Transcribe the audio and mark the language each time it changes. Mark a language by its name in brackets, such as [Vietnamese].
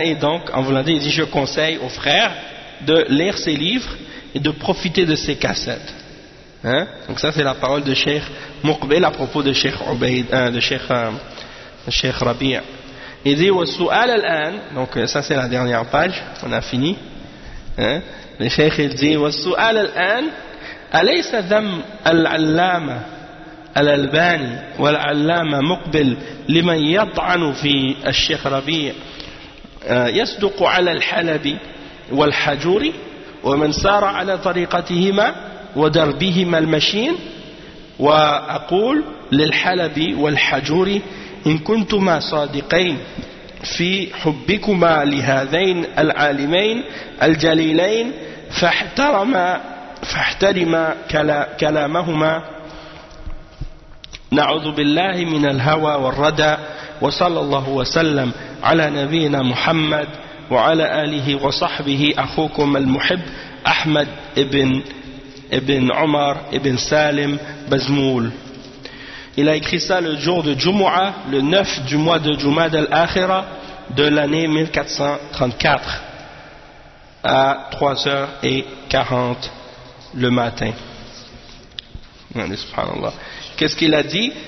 [French] Et donc, en voulant dire, il dit, je conseille aux frères de lire ses livres et de profiter de ses cassettes. Hein? Donc ça, c'est la parole de Cheikh Mouqbil à propos de Cheikh Rabi'a. Il dit, [Arabic] wa su'al al-an. [French] Donc ça, c'est la dernière page. On a fini. Hein? Le Cheikh, il dit, [Arabic] wa su'al al-an. أليس ذم العلامة الألباني والعلامة مقبل لمن يطعن في الشيخ ربيع يصدق على الحلبي والحجوري ومن سار على طريقتهما ودربهما المشين؟ وأقول للحلبي والحجوري إن كنتما صادقين في حبكما لهذين العالمين الجليلين فاحترما فاحترم كلامهما نعوذ بالله من الهوى والردى وصلى الله وسلم على نبينا محمد وعلى آله وصحبه أخوكم المحب أحمد ابن ibn Omar, ibn Salim, Bazmoul. [French] Il a écrit ça le jour de Jumu'ah, le 9 du mois de Jumu'ah al-Akhira, de l'année 1434, à 3h40 le matin. Subhanallah. Qu'est-ce qu'il a dit?